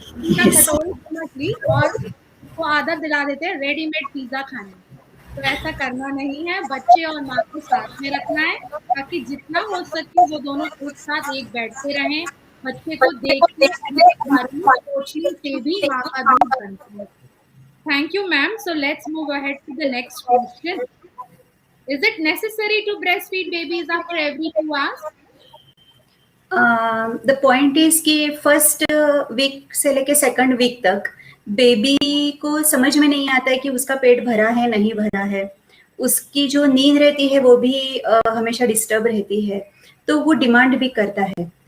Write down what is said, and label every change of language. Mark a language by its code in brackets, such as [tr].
[hi] उसका कटोरी मछली और वो आदत दिला देते हैं रेडीमेड पिज़्ज़ा खाने की। तो ऐसा करना नहीं है, बच्चे और माँ को साथ में रखना है, ताकि जितना हो सके वो दोनों एक साथ एक बेड पे रहें। बच्चे को देखते सोचने से भी माँ का दूध बनता है। [en] Thank you, ma'am. So let's move ahead to the next question. Is it necessary to breastfeed babies after every 2 hours? The point is [hi] कि फर्स्ट वीक से लेके सेकंड वीक तक बेबी को समझ में नहीं आता है कि उसका पेट भरा है नहीं भरा है, उसकी जो नींद रहती है वो भी हमेशा डिस्टर्ब रहती है, तो वो डिमांड भी करता है।